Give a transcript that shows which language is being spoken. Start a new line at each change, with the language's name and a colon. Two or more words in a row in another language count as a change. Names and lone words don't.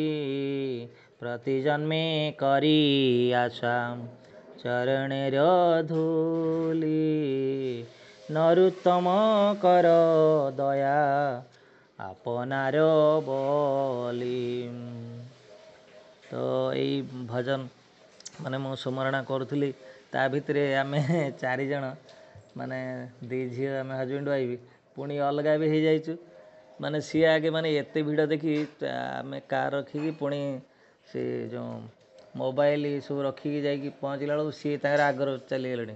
Bangla: প্রতি জন্মে করি আশা চরণের ধূলি। নরোত্তম কর দয়া আপনার বলি।
Odia: ତ ଏଇ ଭଜନ ମାନେ ମୁଁ ସୁମରଣା କରୁଥିଲି, ତା ଭିତରେ ଆମେ 4 ଜଣ ମାନେ 2 ଝିଅ, ଆମେ
English: husband wife,
Odia: ପୁଣି ଅଲଗା ବି ହେଇଯାଇଛୁ। ମାନେ ସିଏ ଆଗେ ମାନେ ଏତେ ଭିଡ଼ ଦେଖି ଆମେ କାର୍ ରଖିକି ପୁଣି ସେ ଯେଉଁ ମୋବାଇଲ ସବୁ ରଖିକି ଯାଇକି ପହଞ୍ଚିଲା ବେଳକୁ ସିଏ ତାଙ୍କର ଆଗରୁ ଚାଲିଗଲେଣି।